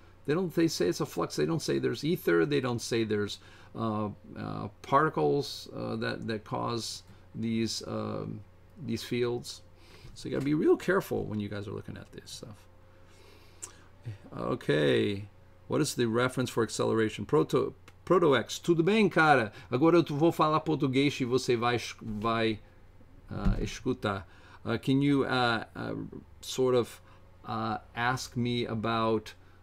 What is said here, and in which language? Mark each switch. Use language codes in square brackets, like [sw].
[en] They say it's a flux. They don't say there's ether. They don't say there's particles that cause these fields. So you got to be real careful when you guys are looking at this stuff. Okay, what is the reference for acceleration? [pt] Proto-X. Tudo bem, cara? Agora eu vou falar português e você vai escutar. [en] Can you sort of ask me about?